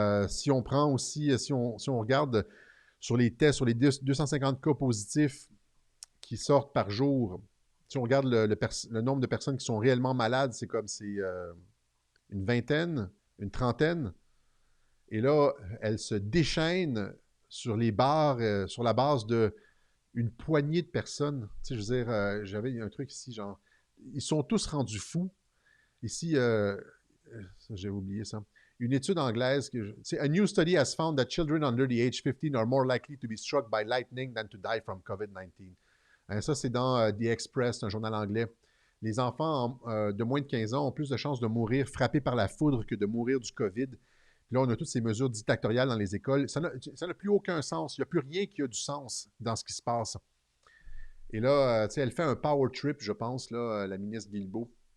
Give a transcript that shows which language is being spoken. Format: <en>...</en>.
<fr>Si on prend aussi, si on regarde sur les tests, sur les 250 cas positifs qui sortent par jour, si on regarde le nombre de personnes qui sont réellement malades, c'est une vingtaine, une trentaine. Et là, elles se déchaînent sur les bars, sur la base d'une poignée de personnes. Tu sais, je veux dire, j'avais un truc ici, genre, ils sont tous rendus fous. Ici, j'ai oublié ça. Une étude anglaise,</fr> <en>a new study has found that children under the age 15 are more likely to be struck by lightning than to die from COVID-19.</en> <fr>Ça, c'est dans The Express, un journal anglais. Les enfants de moins de 15 ans ont plus de chances de mourir frappés par la foudre que de mourir du COVID. Puis là, on a toutes ces mesures dictatoriales dans les écoles. Ça n'a plus aucun sens. Il n'y a plus rien qui a du sens dans ce qui se passe. Et là, elle fait un power trip, je pense, là, la ministre Guilbeault.</fr>